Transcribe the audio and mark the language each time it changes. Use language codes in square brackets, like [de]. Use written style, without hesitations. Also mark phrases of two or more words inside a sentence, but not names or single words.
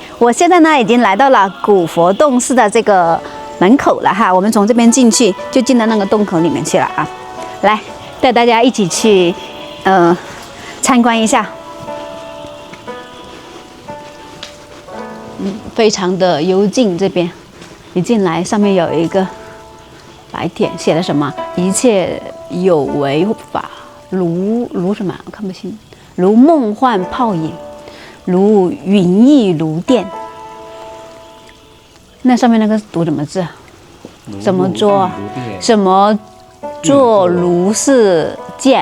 [zh] 我現在呢已经来到了古佛洞寺的這個門口了哈。我們從這邊進去，就進到那個洞口裡面去了啊。來，帶大家一起去參觀一下。非常的幽靜，這邊一進來，上面有一個白帖，寫了什麼？一切有為法，如什麼？我看不清。如夢幻泡影，如雲翳如電。那上面那個讀什麼字？怎麼做？什麼做如是見？